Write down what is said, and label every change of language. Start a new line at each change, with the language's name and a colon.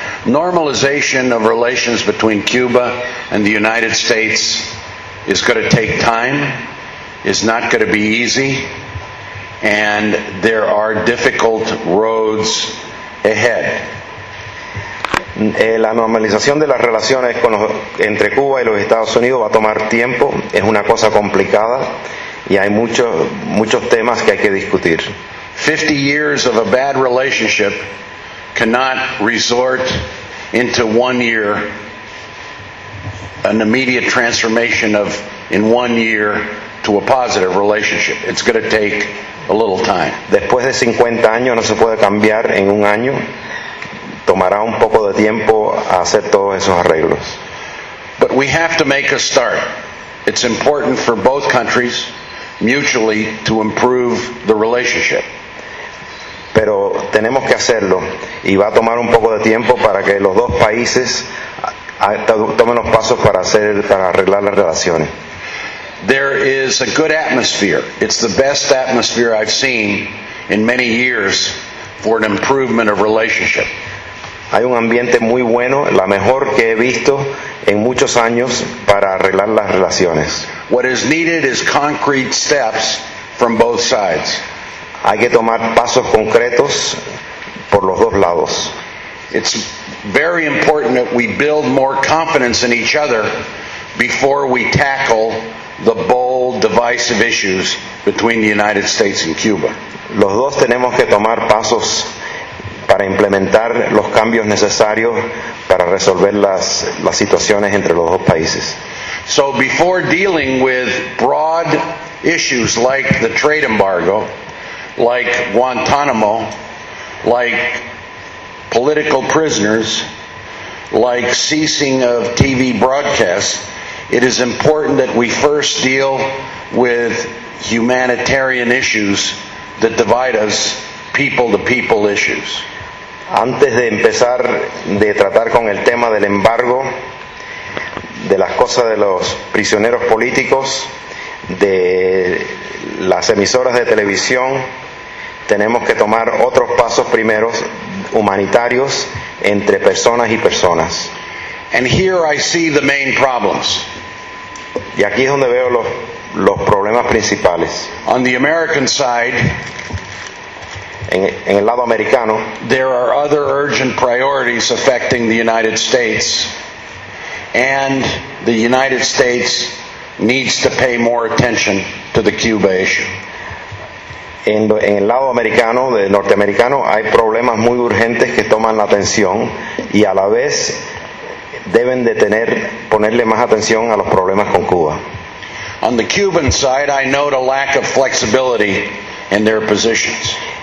English: Normalization of relations between Cuba and the United States is going to take time, is not going to be easy, and there are difficult roads ahead.
Spanish: La normalización de las relaciones entre Cuba y los Estados Unidos va a tomar tiempo, es una cosa complicada, y hay muchos temas que hay que discutir.
English: 50 years of a bad relationship cannot resort into 1 year, an immediate transformation of in 1 year to a positive relationship. It's going to take a little time.
Spanish: Después de 50 años no se puede cambiar en un año. Tomará un poco de tiempo hacer todos esos arreglos.
English: But we have to make a start. It's important for both countries mutually to improve the relationship.
Spanish: Pero tenemos que hacerlo y va a tomar un poco de tiempo para que los dos países tomen los pasos para hacer para arreglar las relaciones.
English: There is a good atmosphere. It's the best atmosphere I've seen in many years for an improvement of relationship.
Spanish: Hay un ambiente muy bueno, la mejor que he visto en muchos años para arreglar las relaciones.
English: What is needed is concrete steps from both sides.
Spanish: Hay que tomar pasos concretos por los dos lados.
English: It's very important that we build more confidence in each other before we tackle the bold, divisive issues between the United States and Cuba.
Spanish: Los dos tenemos que tomar pasos para implementar los cambios necesarios para resolver las situaciones entre los dos países.
English: So before dealing with broad issues like the trade embargo, like Guantanamo, like political prisoners, like ceasing of TV broadcasts, it is important that we first deal with humanitarian issues that divide us, people-to-people issues.
Spanish: Antes de empezar de tratar con el tema del embargo, de las cosas de los prisioneros políticos, de las emisoras de televisión, tenemos que tomar otros pasos primeros humanitarios entre personas y personas.
English: And here I see the main problems.
Spanish: Y aquí es donde veo los problemas principales.
English: On the American side,
Spanish: en el lado americano,
English: there are other urgent priorities affecting the United States, and the United States needs to pay more attention to the Cuba issue.
Spanish: En el lado americano, de norteamericano, hay problemas muy urgentes que toman la atención y a la vez deben de tener, ponerle más atención a los problemas con Cuba.
English: On the Cuban side, I note a lack of flexibility in their positions.